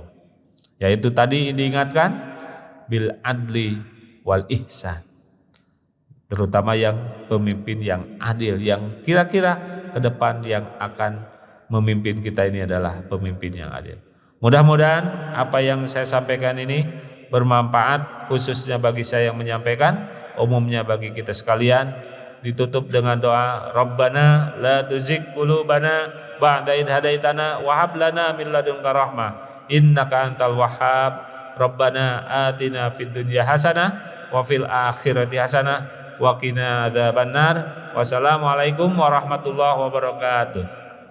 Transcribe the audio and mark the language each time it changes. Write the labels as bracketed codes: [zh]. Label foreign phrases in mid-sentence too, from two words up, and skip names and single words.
[id] Yaitu tadi diingatkan [ar] بالعدل والإحسان, [id] terutama yang pemimpin yang adil, yang kira-kira ke depan yang akan memimpin kita ini adalah pemimpin yang adil. Mudah-mudahan apa yang saya sampaikan ini bermanfaat, khususnya bagi saya yang menyampaikan, umumnya bagi kita sekalian. Ditutup dengan doa, [ar] ربنا لا تزغ قلوبنا بعد إذ هديتنا وهب لنا من لدنك رحمة إنك أنت الوهاب. ربنا آتنا في الدنيا حسنة وفي الآخرة حسنة وقنا عذاب النار. والسلام عليكم ورحمة الله وبركاته.